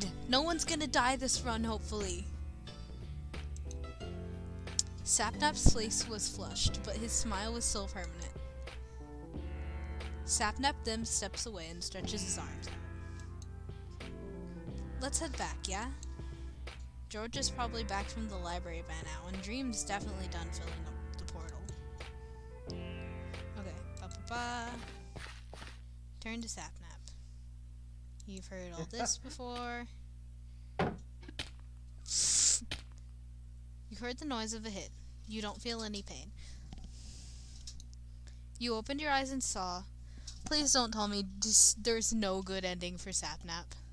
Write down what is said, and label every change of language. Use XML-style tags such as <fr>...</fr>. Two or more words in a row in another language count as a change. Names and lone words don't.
<en>No one's gonna die this run, hopefully. Sapnap's face was flushed, but his smile was still permanent. Sapnap then steps away and stretches his arms out. Let's head back, yeah? George is probably back from the library by now, and Dream's definitely done filling up the portal. Okay, ba-ba-ba. Turn to Sapnap. You've heard all this before. You heard the noise of a hit. You don't feel any pain. You opened your eyes and saw... Please don't tell me there's no good ending for Sapnap.</en>